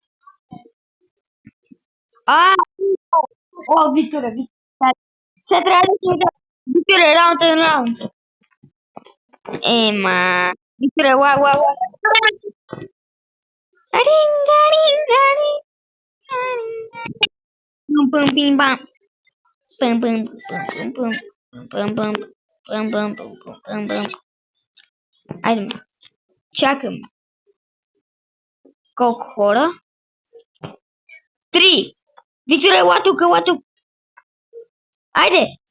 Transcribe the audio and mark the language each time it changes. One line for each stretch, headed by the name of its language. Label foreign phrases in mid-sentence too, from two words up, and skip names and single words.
Bulgarian: Викторе, сега трябва да се да. Викторе, раунд. Ема. Викторе, ла. Ринга, ринга, ринга. Пум, пим, пам. Пум, пум, пум, пум, пум, пум, пум, пум, пум, пум. Айде, ма. Чакам. Колко хора? 3. Викторе, ела тук. Айде.